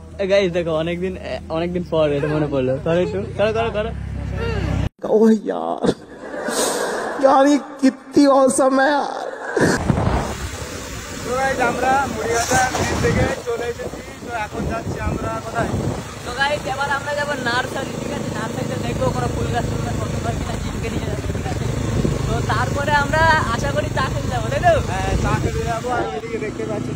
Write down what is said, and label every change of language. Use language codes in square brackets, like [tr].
[bn] Guys দেখো, অনেকদিন পর এটা মনে পড়লো, করো একটু, করো। [hi] ओह यार यार ये कितनी औसम है यार। [bn] তো গাইস আমরা মুড়িঘাটা ব্রিজ থেকে চলে এসেছি, তো এখন যাচ্ছি আমরা কোথায়? তো গাইস এবার আমরা যাবো নার্সারি, ঠিক আছে? নার্সারিতে দেখবো কোনো ফুল গাছ করতে পারবি না, জিমকে নিয়ে যাচ্ছি, ঠিক আছে? তো তারপরে আমরা আশা করি চা খেতে যাবো, তাই তো? হ্যাঁ, চা খেতে যাবো। আর এদিকে দেখতে পাচ্ছি